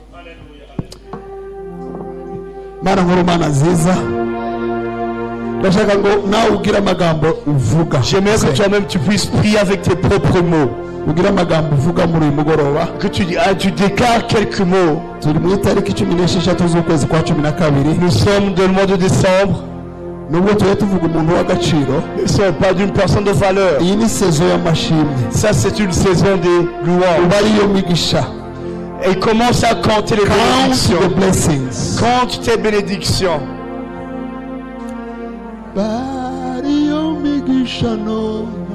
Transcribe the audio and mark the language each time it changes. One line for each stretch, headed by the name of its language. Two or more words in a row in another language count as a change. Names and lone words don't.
Kinyarwanda: Mana nkuru, mana nziza, ndashaka ngo nawe ugira amagambo uvuga.
French: J'aimerais que toi-même tu puisses prier avec tes propres mots.
Kinyarwanda: Ugira amagambo uvuga muri uyu mugoroba.
French: Que tu déclares quelques mots.
Kinyarwanda: Turi mu itariki 16 z'ukwezi kwa 12.
French: Nous sommes dans le mois de décembre.
Kinyarwanda: Nubwo tuba tuvuga umuntu w'agaciro,
French: ne sont pas d'une personne de valeur.
Kinyarwanda: Iyi ni saison y'amashimwe.
French: Ça c'est une saison de louange.
Kinyarwanda: Uba ariyo migisha.
French: Et commence à compter les bénédictions.
English: Count the blessings.
French: Compte tes bénédictions.
Kinyarwanda: Bariyo migisha nona.